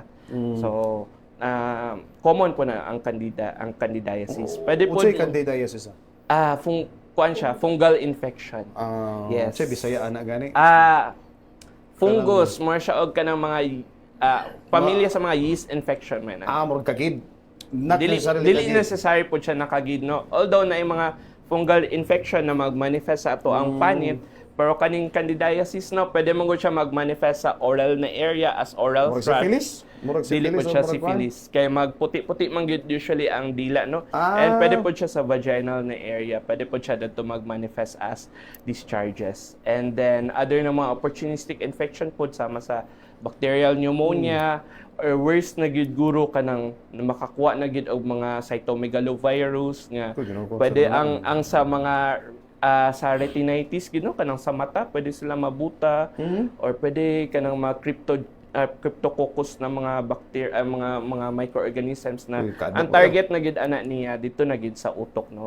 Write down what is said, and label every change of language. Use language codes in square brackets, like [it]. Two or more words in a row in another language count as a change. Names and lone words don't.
[ceb] So common po na ang candidiasis. [tl] Pwede po [ceb] Unsay candidiasis? kuan siya, fungal infection. [en] Yes. [ceb] Unsay Bisaya ana gani? Fungus, more siya og kanang mga pamilya sa mga [en] yeast infection [ceb] man. Murag kagid. [en] Not [ceb] Dili [en] necessarily kagid. [ceb] necessary po siya nakagid no. Although na yung mga [en] fungal infection [ceb] na magmanifest sa ato ang panit, pero kaning candidiasis no, pwede mo siya magmanifest sa oral na area as oral Murag [en] thrush. syphilis? Murag [ceb] Dili po [en] syphilis o [ceb] siya murag [en] syphilis. [ceb] Kaya magputi-puti man gyud usually ang dila no. [tl] And pwede po siya sa vaginal na area. Pwede po siya dito mag-manifest as discharges. [en] And then other [ceb] na mga [en] opportunistic infection [ceb] po sama sa [en] bacterial pneumonia or worse [ceb] na gyud guro kanang makakuha na gyud og mga cytomegalovirus nga. Pwede ang sa mga sa retinitis gino kanang sa mata pwede sila mabuta or pwede kanang mga cryptococcus na mga bacteria mga microorganisms na ang target na gid ana niya dito na gid sa utok no.